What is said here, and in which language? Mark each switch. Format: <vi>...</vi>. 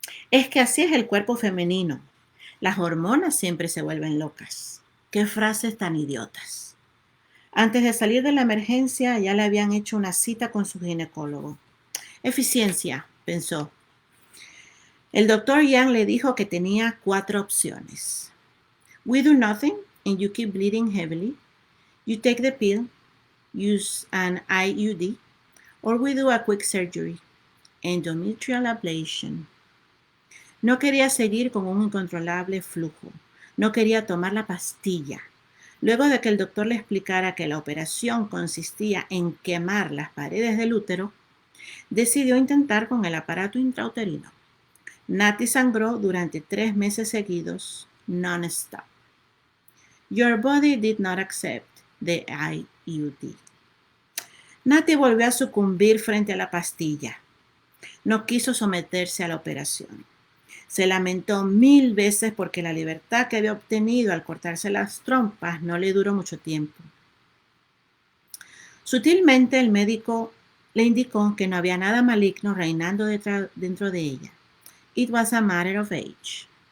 <es>Es que así es el cuerpo femenino. Las hormonas siempre se vuelven locas. Qué frases tan idiotas. Antes de salir de la emergencia ya le habían hecho una cita con su ginecólogo. Eficiencia, pensó. El doctor Yang le dijo que tenía 4 opciones.</es> <en>We do nothing and you keep bleeding heavily. You take the pill, use an IUD, or we do a quick surgery, endometrial ablation.</en> <es>No quería seguir con un incontrolable flujo. No quería tomar la pastilla. Luego de que el doctor le explicara que la operación consistía en quemar las paredes del útero, decidió intentar con el aparato intrauterino. Nati sangró durante 3 meses seguidos, non-stop.</es> <en>Your body did not accept the IUD.</en> <es>Nati volvió a sucumbir frente a la pastilla. No quiso someterse a la operación. Se lamentó 1000 veces porque la libertad que había obtenido al cortarse las trompas no le duró mucho tiempo. Sutilmente el médico le indicó que no había nada maligno reinando dentro de ella.</es> <en>It was a matter of age.</en>